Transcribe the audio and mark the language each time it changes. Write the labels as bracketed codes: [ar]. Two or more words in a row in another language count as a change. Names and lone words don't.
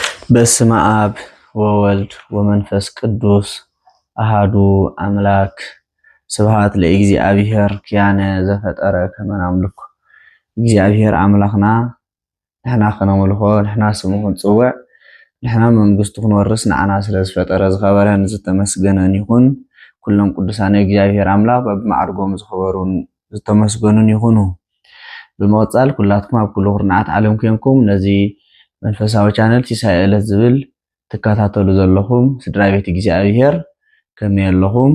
[gez] በስመ አብ ወወልድ ወመንፈስ ቅዱስ አሃዱ አምላክ ስብሐት ለእግዚአብሔር ኪያነ ዘፈጠረ ከመ ናምልኮ እግዚአብሔር [ti] አምላክና ንሕና ክነምልኮ ንሕና ስሙ ክንጽውዕ ንሕና መንግስቱ ክንወርስ ንዓና ስለ ዝፈጠረ ዝኸበረን ዝተመስገነን ይኹን። ኩሎም ቅዱሳን እግዚአብሔር አምላክ በብማዕርጎም ዝኸበሩን ዝተመስገኑን ይኹኑ። ብመወጻል ኩላትኩም ኣብ ኩሉ ኩርናዓት ዓለም ኮንኩም ነዚ መንፈሳዊ ቻነል ሲሳይ ዕለት ዝብል ትከታተሉ ዘለኹም ስድራ ቤት እግዚአብሔር ከመይ ኣለኹም?